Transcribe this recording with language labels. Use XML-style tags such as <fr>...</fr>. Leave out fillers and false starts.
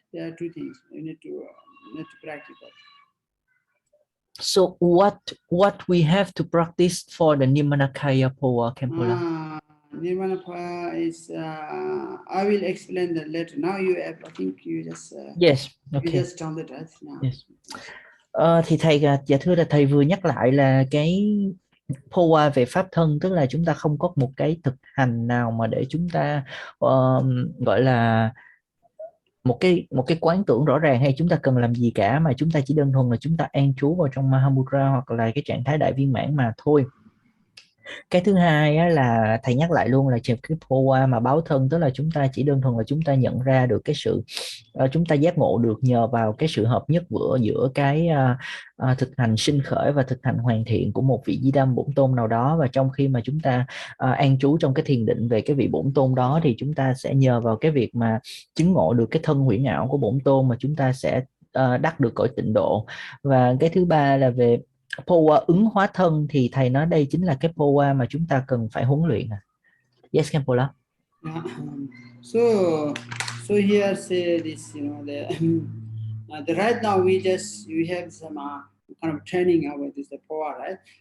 <en>There are two things we need to practice that. So what we have to practice for the Nirmanakaya power, Khenpo? Nirvana power is I will explain that later. Now you have, I think you just yes, okay. You just found it, right? Now. Yes.</en> <vi>Thì thầy, dạ thưa là thầy vừa nhắc lại là cái power về pháp thân, tức là chúng ta không có một cái thực hành nào mà để chúng ta gọi là một cái quán tưởng rõ ràng hay chúng ta cần làm gì cả, mà chúng ta chỉ đơn thuần là chúng ta an trú vào trong Mahamudra hoặc là cái trạng thái đại viên mãn mà thôi. Cái thứ hai á, là thầy nhắc lại luôn là cái power mà báo thân, tức là chúng ta chỉ đơn thuần là chúng ta nhận ra được cái sự chúng ta giác ngộ được nhờ vào cái sự hợp nhất giữa cái thực hành sinh khởi và thực hành hoàn thiện của một vị Di Đâm bổn tôn nào đó. Và trong khi mà chúng ta an trú trong cái thiền định về cái vị bổn tôn đó, thì chúng ta sẽ nhờ vào cái việc mà chứng ngộ được cái thân huyễn ảo của bổn tôn mà chúng ta sẽ đắc được cõi tịnh độ. Và cái thứ ba là về power ứng hóa thân, thì thầy nói đây chính là cái power mà chúng ta cần phải huấn luyện.</vi> <en>Yes, Khenpo. Yeah. So here say this, you know, the right now we have some kind of training about this the power, right?</en>